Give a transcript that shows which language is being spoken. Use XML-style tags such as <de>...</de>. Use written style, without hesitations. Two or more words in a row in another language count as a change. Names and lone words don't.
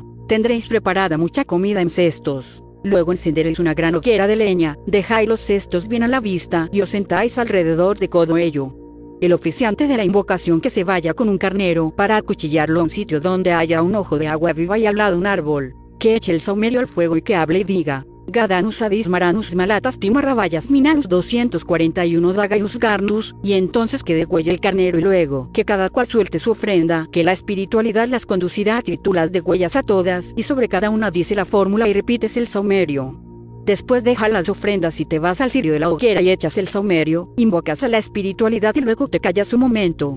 <es>Tendréis preparada mucha comida en cestos. Luego encenderéis una gran hoguera de leña, dejáis los cestos bien a la vista y os sentáis alrededor de todo ello. El oficiante de la invocación que se vaya con un carnero para acuchillarlo a un sitio donde haya un ojo de agua viva y al lado un árbol, que eche el saumerio al fuego y que hable y diga: Gadanus adis maranus malatas timarrabayas minanus 241 dagaius garnus, y entonces que degüelle el carnero y luego que cada cual suelte su ofrenda, que la espiritualidad las conducirá y tú las degüellas a todas y sobre cada una dice la fórmula y repites el saumerio. Después deja las ofrendas y te vas al cirio de la hoguera y echas el saumerio, invocas a la espiritualidad y luego te callas un momento.</es>